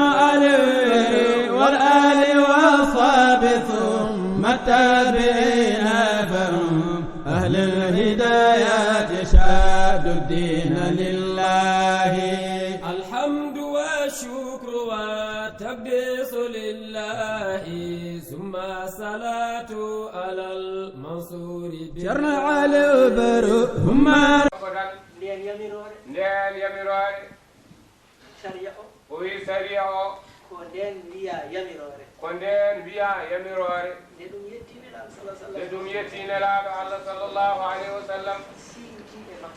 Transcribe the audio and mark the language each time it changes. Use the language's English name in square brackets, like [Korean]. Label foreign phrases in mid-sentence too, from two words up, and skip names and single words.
[Arabic] عليه والآل والصحب ثم التابعين فهم أهل الهدايات شاد الدين لله الحمد والشكر والتقديس لله ثم الصلاة على المنصور جرى عليه برهم [Fula] nden yamirore sariya o o wi sariya o ko nden wiya yamirore ko nden wiya yamirore nde ɗum yettiniɗaɗo sallah sallam nde ɗum yettinelaɗo Allah [Arabic] صلى الله عليه وسلم [Fula] siwti e makko